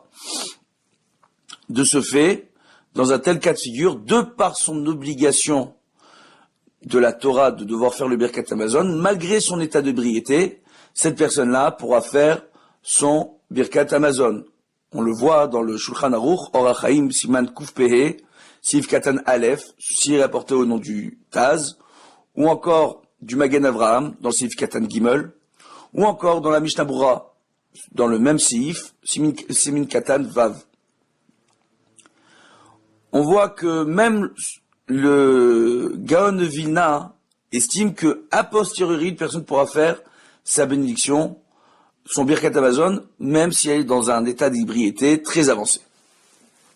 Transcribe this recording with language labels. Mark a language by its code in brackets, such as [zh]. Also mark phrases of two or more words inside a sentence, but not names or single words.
[fr] De ce fait, dans un tel cas de figure, de par son obligation de la Torah de devoir faire le [he] ברכת המזון, [fr] malgré son état d'ébriété, cette personne-là pourra faire son [he] ברכת המזון. [fr] On le voit dans le Shulchan Aruch, Orach Chaim, [he] סימן קפ"ה סעיף קטן א, [fr] ceci est rapporté au nom du Taz, ou encore du Magen Avraham, dans le [he] סעיף קטן ג, [fr] ou encore dans la Mishnah Berurah, dans le même Sif, [he] סעיף קטן ו. [fr] On voit que même le Gaon de Vilna estime que, [la] a posteriori, [fr] une personne pourra faire sa bénédiction, son [he] ברכת המזון, [fr] même si elle est dans un état d'ébriété très avancé.